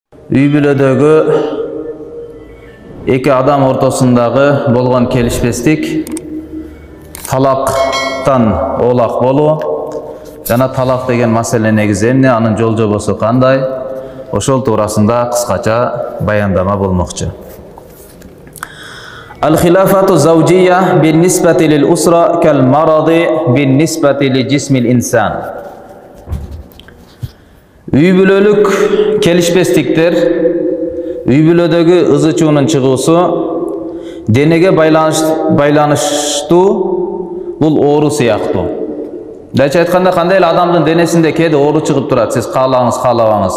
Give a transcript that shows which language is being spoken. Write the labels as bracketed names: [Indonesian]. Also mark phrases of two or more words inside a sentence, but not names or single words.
[Kyrgyz] үй бүлөдөгү эки адам ортосундагы болгон келишпестик талактан оолак болуу жана талак деген маселе негизи эмне, анын жол жобосу кандай, ошол туурасында кыскача баяндама болмокчу. [Arabic] الخلافة الزوجية بالنسبة للأسرة كالمرض بالنسبة لجسم الإنسان. [Kyrgyz] Үй бүлөлүк келишпестиктер, үй бүлөдөгү ызы чуунун чыгуусу денеге байланыштуу бул оору сыяктуу. Дайча айтканда, кандай эле адамдын денесинде кээде оору чыгып турат, сиз каалаңыз, каалабаңыз.